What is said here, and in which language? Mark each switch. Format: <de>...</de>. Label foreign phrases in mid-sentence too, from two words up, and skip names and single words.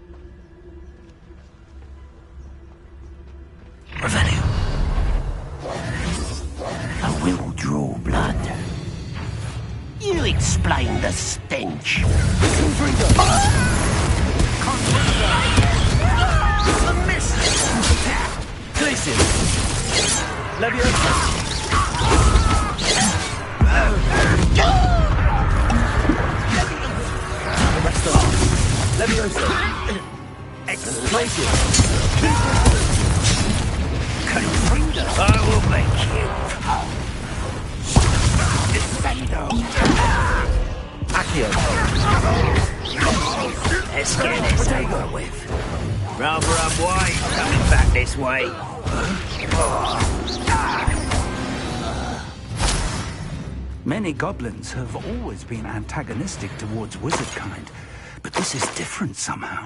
<en>Revelio. I will draw blood. You explain the stench. Confringo. A miss! Glacius. Leviosa. Arrest the Leviosa. Glacius. Confringo. I will make you. Defendo. Accio. Let's get this over with. Rather unwise coming back this way. Many goblins have always been antagonistic towards wizard kind, but this is different somehow.</en>